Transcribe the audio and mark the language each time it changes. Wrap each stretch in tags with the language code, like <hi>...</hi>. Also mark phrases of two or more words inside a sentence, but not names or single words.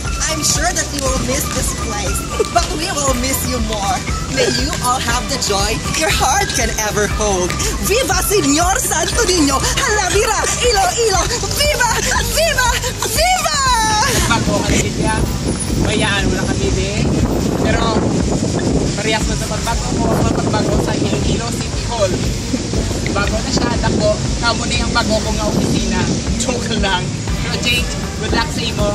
<en>I'm sure that you will miss this place, but we will miss you more. May you all have the joy your heart can ever hold.</en> <es>Viva Señor Santo Niño, Halavira, Iloilo, Viva! Viva! Viva!</es> <hil>Bago ka na bayaan mo na kami din. Pero parehas mo sa pagbago sa Iloilo City Hall. Bago na siya, dako, kamo na yung bago ko nga opisina. Joke lang. Pero Jake,</hil> <en>good luck</en> <hil>sa imo.</hil>